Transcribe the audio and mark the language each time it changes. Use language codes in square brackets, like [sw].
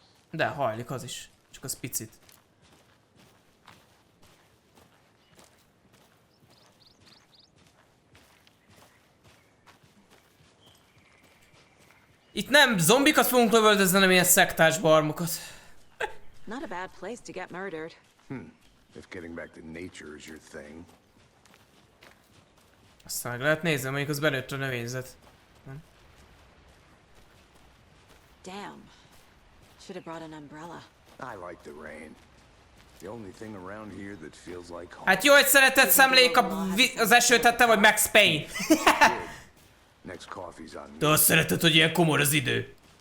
[hu] De hajlik az is. Csak az picit. Itt nem zombikat fogunk lövöldözni, hanem ilyen szektás barmokat. [en] Not a bad place to get murdered. If getting back to nature is your thing. [hu] Aztán meg lehet nézni, mondjuk az belőtt a növényzet. [en] Damn. Should have brought an umbrella. I like the rain. The only thing around here that feels like home. [hu] Hát jó, hogy szeretett szemlék az esőt, hát te vagy Max Payne. [en] Next coffee's on me. [hu] De azt szereted, hogy ilyen komor az idő.